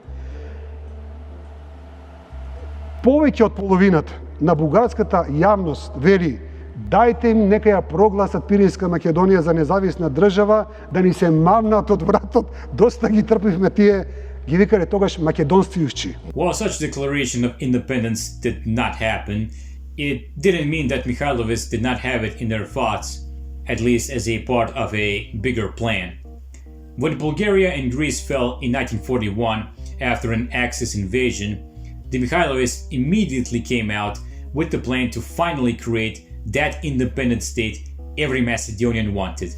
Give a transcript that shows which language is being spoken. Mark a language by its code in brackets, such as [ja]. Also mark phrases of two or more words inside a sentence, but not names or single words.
[mk] Повеќе од половината на бугарската јавност вели дајте им нека ја прогласат Пиринска Македонија за независна држава, да ни се мавнат од вратот, доста ги трпивме тие, ги викале тогаш македонствијушчи. [en] While such declaration of independence did not happen, it didn't mean that Mikhailovists did not have it in their thoughts, at least as a part of a bigger plan. When Bulgaria and Greece fell in 1941 after an Axis invasion, the Mikhailovists immediately came out with the plan to finally create that independent state every Macedonian wanted.